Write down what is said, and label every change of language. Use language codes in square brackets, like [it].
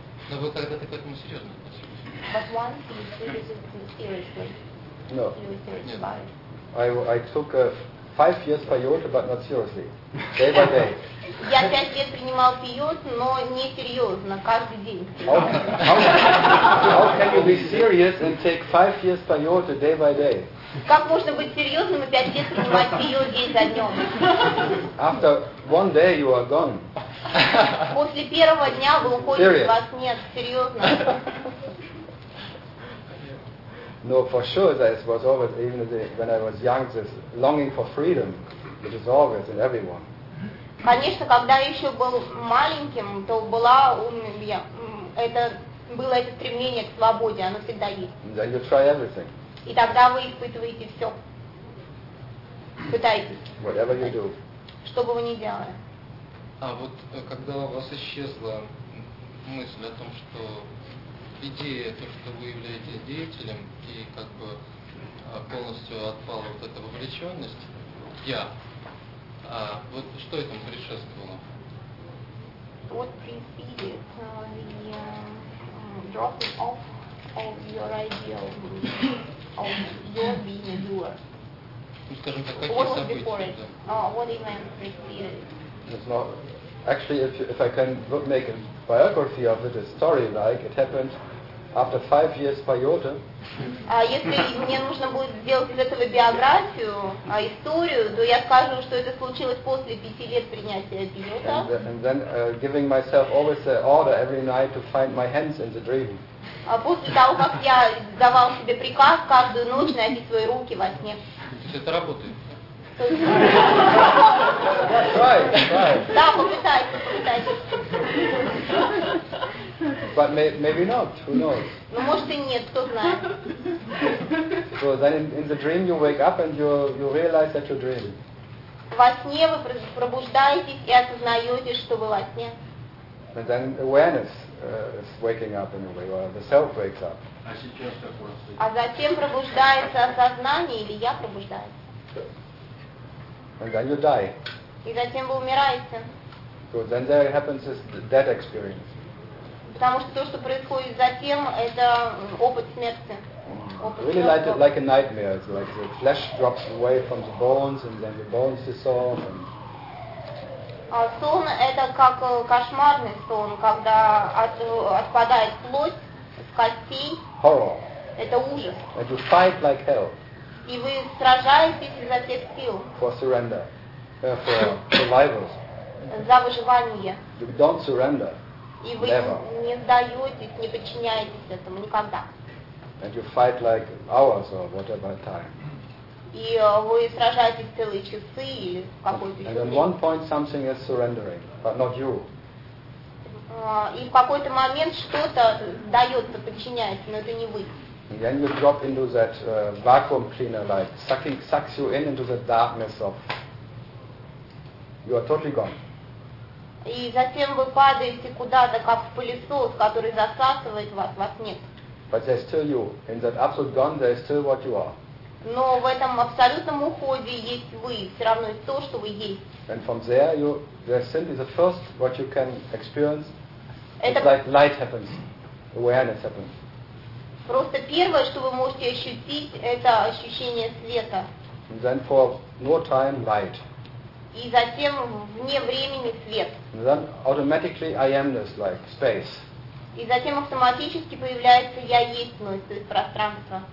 [ru] Но вы когда-то к этому серьезно относитесь? [en] But once you seriously. No. I took 5 years peyote, but not seriously. Day by day. [ru] Я 5 лет принимал пиот, но не серьезно, каждый день. [en] How can you be serious and take 5 years peyote day by day? [ru] Как можно быть серьезным и 5 лет принимать пиот день за днем? [en] After one day you are gone. [ru] После первого дня вы уходите, [en] serious. [ru] Вас нет, серьезно. [en] No, for sure that was always, even when I was young, this longing for freedom, which is always in everyone. [ru] Конечно, когда я еще был маленьким, то была я, это было это стремление к свободе, оно всегда есть. [en] Then you try everything. [ru] И тогда вы испытываете все. Пытаетесь. [en] Whatever you do. [ru] Что бы вы ни делали. А вот когда у вас исчезла мысль о том, что идея, то, что вы являетесь деятелем, и как бы полностью отпала вот эта вовлеченность, я. А вот что этому предшествовало? [en] What preceded the dropping off of your ideal of your being a doer? [ru] Ну, скажем так, какие события? [en] What was before it? What event preceded? It's not... Actually, if I can make a biography of it, a story like it happened after 5 years peyote. [ru] Если мне нужно будет сделать из этого биографию, историю, то я скажу, что это случилось после 5 лет принятия пиота. [en] And then giving myself always the order every night to find my hands in the dream. [ru] А после того, как я давал себе приказ каждую ночь найти свои руки во сне. Это работает. [en] Try. [ru] Да, попытайтесь. [en] But maybe not. Who knows? [ru] Ну, может и нет, кто знает. [en] So then in the dream you wake up and you realize that you're dreaming. [ru] Во сне вы пробуждаетесь и осознаете, что вы во сне. [en] But then awareness is waking up in a way, or the self wakes up. [ru] А затем пробуждается осознание или я пробуждаюсь? [en] And then you die. [ru] И затем вы умираете. [en] So then there happens this death experience. [ru] Потому что то, что происходит затем, это опыт смерти. [en] Really like a nightmare. It's like the flesh drops away from the bones, and then the bones dissolve. [ru] Сон это как кошмарный сон, когда отпадает плоть с костей. [en] Horror. [ru] Это ужас. [en] And you fight like hell. [ru] И вы сражаетесь изо всех сил. [en] For surrender. For survival. [ru] За выживание. [en] You don't surrender. [ru] И вы [en] never. [ru] Не сдаетесь, не подчиняетесь этому никогда. [en] And you fight like hours or whatever time. [ru] И вы сражаетесь целые часы или какой-то еще. [en] And at one point something is surrendering, but not you. [ru] И в какой-то момент что-то сдается, подчиняется, но это не вы. [en] And then you drop into that vacuum cleaner, like sucks you into the darkness of. You are totally gone. [ru] И затем вы падаете куда-то, как в пылесос, который засасывает вас. Вас нет. [en] But there's still you. In that absolute gone, there's still what you are. [ru] Но в этом абсолютном уходе есть вы. Все равно есть то, что вы есть. [en] And from there, there's simply the first what you can experience. It's like light happens. Awareness happens. [ru] Просто первое, что вы можете ощутить, это ощущение света. [en] And then for no time, light. [ru] И затем вне времени свет. [en] And then automatically I amness, like space. [ru] И затем автоматически появляется я естьность, то есть пространство.